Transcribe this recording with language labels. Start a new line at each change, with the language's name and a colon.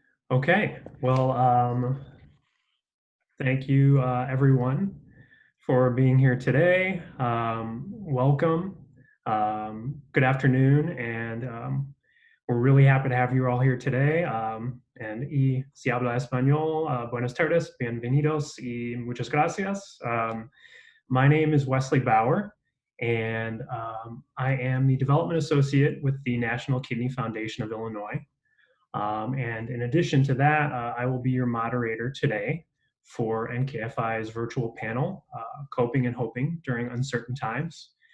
English: Okay, well, thank you everyone for being here today. Welcome. Good afternoon, and we're really happy to have you all here today.
Spanish: Y si habla español, buenas tardes, bienvenidos y muchas gracias.
English: My name is Wesley Bauer, and I am the Development Associate with the National Kidney Foundation of Illinois. And in addition to that, I will be your moderator today for NKFI's virtual panel, Coping and Hoping During Uncertain Times.